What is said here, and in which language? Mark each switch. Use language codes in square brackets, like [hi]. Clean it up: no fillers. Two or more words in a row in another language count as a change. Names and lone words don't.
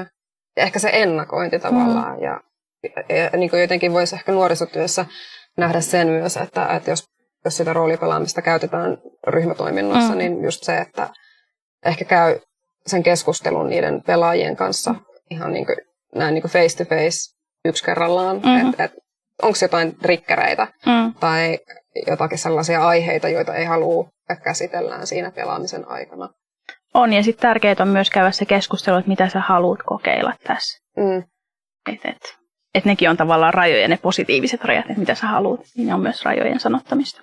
[fi] Ja ehkä se ennakointi tavallaan. Ja niin kuin jotenkin voisi ehkä nuorisotyössä nähdä sen myös, että jos sitä roolipelaamista käytetään ryhmätoiminnossa, niin just se, että ehkä käy sen keskustelun niiden pelaajien kanssa ihan niin kuin, näin niin kuin [en] face to face [fi] yksi kerrallaan. Että onko jotain triggereitä tai jotakin sellaisia aiheita, joita ei halua käsitellään siinä pelaamisen aikana. On, ja sitten tärkeää on myös käydä se keskustelu, että mitä sä haluat kokeilla tässä. Että nekin on tavallaan rajoja, ne positiiviset rajat, että mitä sä haluat, niin ne on myös rajojen sanottamista.